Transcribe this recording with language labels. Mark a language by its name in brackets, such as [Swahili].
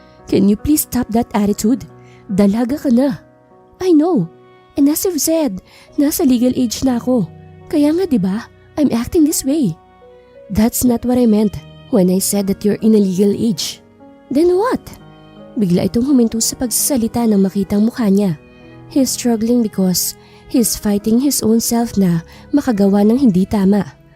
[English] Can you please stop that attitude? Dalaga ka na." "I know. And as you've said, nasa legal age na ako. Kaya nga diba, I'm acting this way." "That's not what I meant when I said that you're in a legal age." "Then what?" [Filipino] Bigla itong huminto sa pagsasalita nang makitang mukha niya. [English] He's struggling because he's fighting his own self na makagawa ng hindi tama.